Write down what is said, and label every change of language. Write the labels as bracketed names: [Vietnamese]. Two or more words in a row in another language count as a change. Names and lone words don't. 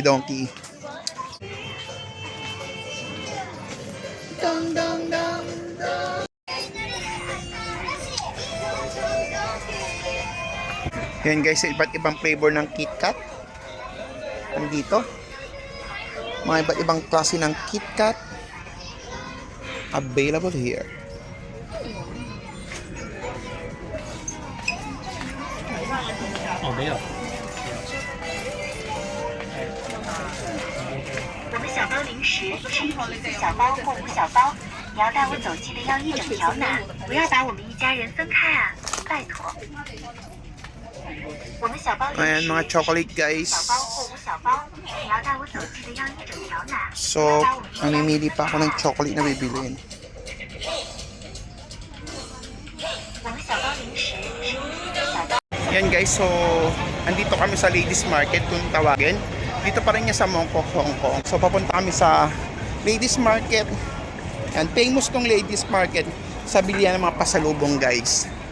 [Filipino] Dong, dong, dong, dong. Yan guys, iba't ibang flavor ng KitKat. Nandito. Mga iba't ibang klase ng KitKat. [English] Available here. [Chinese] Oh, 没有。我们小包零食是1次小包或5小包，你要带我走，记得要一整条拿，不要把我们一家人分开啊，拜托。我们小包零 [Filipino] Ayan [Chinese] 食 [Filipino] mga chocolate guys. [Chinese] 小包或5小包，你要带我走，记得要一整条拿。 [Filipino] So, namimili pa ako ng chocolate na bibiliin. [Chinese] 我们小包零食是1次小包。 [Filipino] Yan guys, so andito kami sa Ladies Market kung tawagin. Dito pa rin niya sa Mongkok, Hong Kong. So papunta kami sa Ladies Market. Yan, famous tong Ladies Market sa bilihan ng mga pasalubong guys.